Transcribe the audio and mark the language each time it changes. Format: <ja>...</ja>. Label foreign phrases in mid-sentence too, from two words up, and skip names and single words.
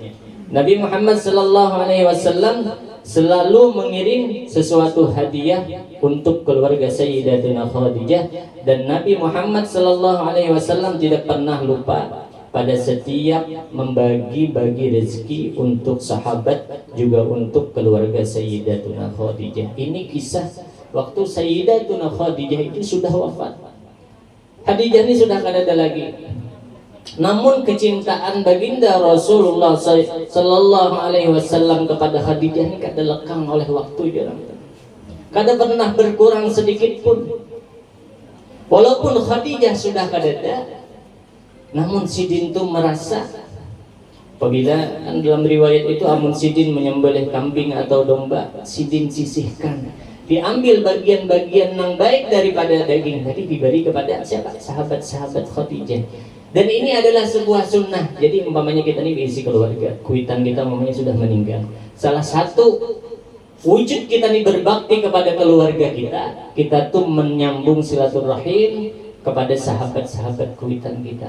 <id>Nabi Muhammad</id> <ar>صلى الله عليه وسلم</ar> <id>selalu mengirim sesuatu hadiah untuk keluarga Sayyidatuna Khadijah, dan Nabi Muhammad</id> <ar>صلى الله عليه وسلم</ar> <id>tidak pernah lupa pada setiap membagi-bagi rezeki untuk sahabat juga untuk keluarga Sayyidatuna Khadijah. Ini kisah waktu Sayyidatuna Khadijah itu sudah wafat.</id> <bjn>Khadijah ini sudah kada ada lagi. Namun kecintaan baginda Rasulullah</bjn> <ar>صلى الله عليه وسلم</ar> <bjn>kepada Khadijah ini kada lekang oleh waktu dia. Kada pernah berkurang sedikit pun. Walaupun Khadijah sudah kada ada, namun Sidin itu merasa apabila kan dalam riwayat itu amun Sidin menyembelih kambing atau domba, Sidin sisihkan, diambil bagian-bagian yang baik daripada daging tadi diberi kepada siapa?</bjn> <id>Sahabat-sahabat Khadijah. Dan ini adalah sebuah sunnah.</id> <bjn>Jadi umpamanya kita ini diisi keluarga, kuitan kita umpamanya sudah meninggal, salah satu wujud kita ini berbakti kepada keluarga kita tuh menyambung silaturahim kepada sahabat-sahabat kuitan kita.</bjn>